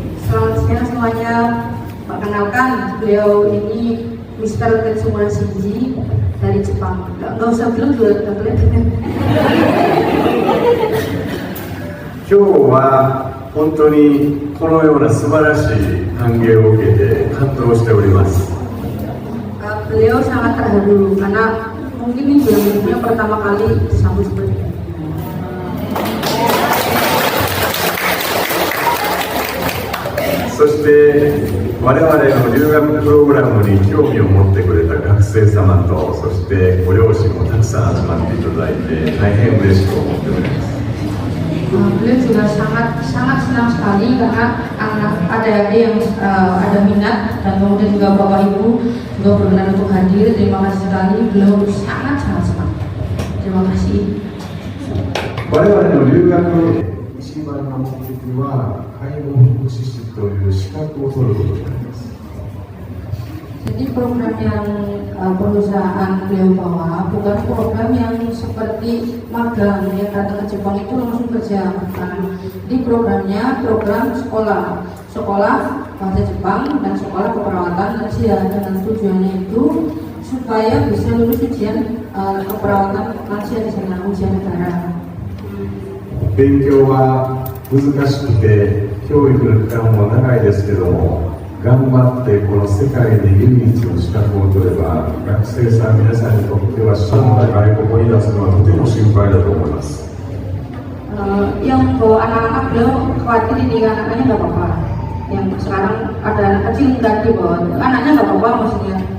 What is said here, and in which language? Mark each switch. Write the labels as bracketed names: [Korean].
[Indonesian] Selamat siang semuanya. Perkenalkan, beliau ini Mr. Tetsumura Shinji dari Jepang. Nggak usah bilang juga nggak boleh. [Japanese] 今日は本当にこのような素晴らしい歓迎を受けて感動しております。 [Indonesian] Beliau sangat terharu karena mungkin ini bulan pertama kali disambut seperti ini. [Japanese] そして我々の留学プログラムに興味を持ってくれた学生様と、そしてご両親もたくさん集まっていただいて大変嬉しく思っております。 [Indonesian] Beliau juga sangat senang sekali karena adik-adik yang ada minat, dan kemudian juga Bapak Ibu juga berkenan untuk hadir. Terima kasih sekali, beliau sangat senang. Terima kasih. [Japanese] 我々の留学一番の目的は介護福祉士という資格を取ることになります。 [Indonesian] Jadi program yang perusahaan beliau bawa bukan program yang seperti magang yang datang ke Jepang itu langsung kerja. Jadi programnya program sekolah bahasa Jepang dan sekolah keperawatan lansia, dengan tujuannya itu supaya bisa lulus ujian keperawatan lansia di sana, ujian negara. [Japanese] 勉強は難しくて教育の期間も長いですけども、頑張ってこの世界で唯一の資格を取れば、学生さん皆さんにとっては将来外国に出すのはとても心配だと思います。 [Indonesian] Yang bawa anak-anak beliau khawatir ini anaknya nggak apa-apa. Yang sekarang ada anak kecil nggak dibawa, anaknya nggak apa-apa maksudnya.